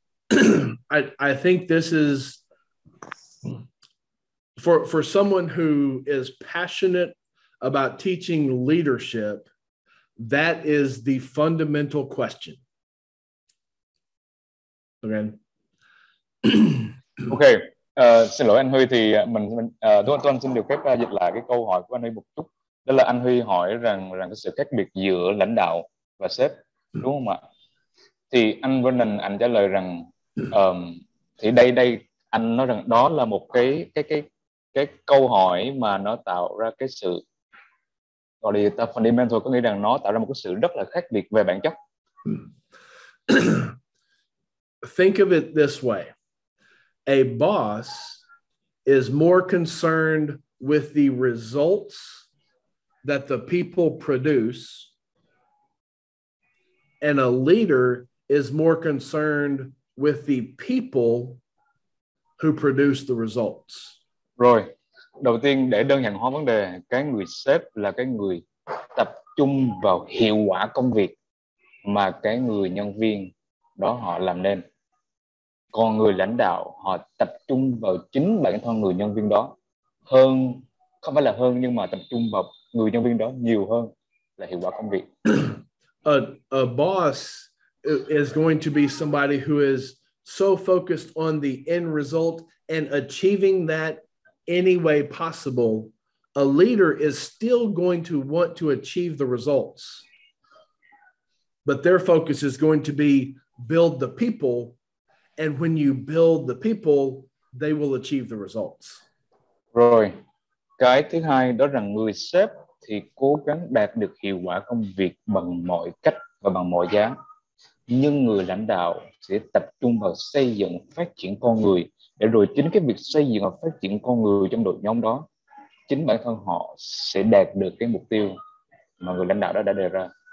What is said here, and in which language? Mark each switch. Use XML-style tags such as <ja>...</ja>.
<en>I think this is for someone who is passionate about teaching leadership, that is the fundamental question. Okay.</en> <vi>Ok, xin lỗi anh Huy, thì tôi xin được phép dịch lại cái câu hỏi của anh Huy một chút. Đó là anh Huy hỏi rằng cái sự khác biệt giữa lãnh đạo và sếp, đúng không ạ? Thì anh Vernon anh trả lời rằng thì đây anh nói rằng đó là một cái câu hỏi mà nó tạo ra cái sự gọi là fundamental, có nghĩa rằng nó tạo ra một cái sự rất là khác biệt về bản chất.</vi> <en>Think of it this way. A boss is more concerned with the results that the people produce, and a leader is more concerned with the people who produce the results.</en> <vi>Rồi, đầu tiên để đơn giản hóa vấn đề, cái người sếp là cái người tập trung vào hiệu quả công việc mà cái người nhân viên đó họ làm nên. Còn người lãnh đạo họ tập trung vào chính bản thân người nhân viên đó hơn, không phải là hơn, nhưng mà tập trung vào người nhân viên đó nhiều hơn là hiệu quả công việc.</vi> <en>A boss is going to be somebody who is so focused on the end result and achieving that any way possible. A leader is still going to want to achieve the results, but their focus is going to be build the people. And when you build the people, they will achieve the results.</en> <vi>Rồi, cái thứ hai đó rằng người sếp thì cố gắng đạt được hiệu quả công việc bằng mọi cách và bằng mọi giá. Nhưng người lãnh đạo sẽ tập trung vào xây dựng, phát triển con người, để rồi chính cái việc xây dựng và phát triển con người trong đội nhóm đó, chính bản thân họ sẽ đạt được cái mục tiêu mà người lãnh đạo đó đã đề ra.</vi>